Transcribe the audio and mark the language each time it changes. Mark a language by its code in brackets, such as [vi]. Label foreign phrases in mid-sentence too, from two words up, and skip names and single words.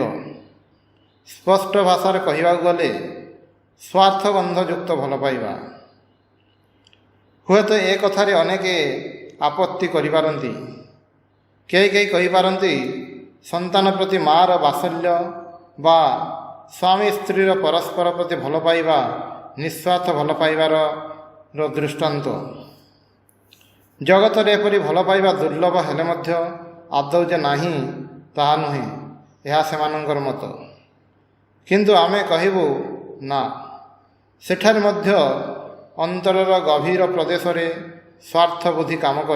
[or] ସ୍ପଷ୍ଟ ଭାଷା ରେ କହିବାକୁ ଗଲେ ସ୍ୱାର୍ଥଗନ୍ଧଯୁକ୍ତ ଭଲ ପାଇବା। ହୁଏ ତ ଏ କଥାରେ ଅନେକେ ଆପତ୍ତି କରିପାରନ୍ତି। କେହି କେହି କହିପାରନ୍ତି ସନ୍ତାନ ପ୍ରତି ମା'ର ବାତ୍ସଲ୍ୟ ବା ସ୍ୱାମୀ ସ୍ତ୍ରୀର ପରସ୍ପର ପ୍ରତି ଭଲ ପାଇବା ନିଃସ୍ୱାର୍ଥ ଭଲ ପାଇବାର ଦୃଷ୍ଟାନ୍ତ। ଜଗତ ରେ ଏପରି ଭଲ ପାଇବା ଦୁର୍ଲଭ ହେଲେ ମଧ୍ୟ ଆଦୌ ଯେ ନାହିଁ ତାହା ନୁହେଁ, ଏହା ସେମାନଙ୍କର ମତ। କିନ୍ତୁ ଆମେ କହିବୁ ନା, ସେଠାରେ ମଧ୍ୟ ଅନ୍ତରର ଗଭୀର ପ୍ରଦେଶ ରେ ସ୍ୱାର୍ଥ ବୁଦ୍ଧି କାମ କରେ।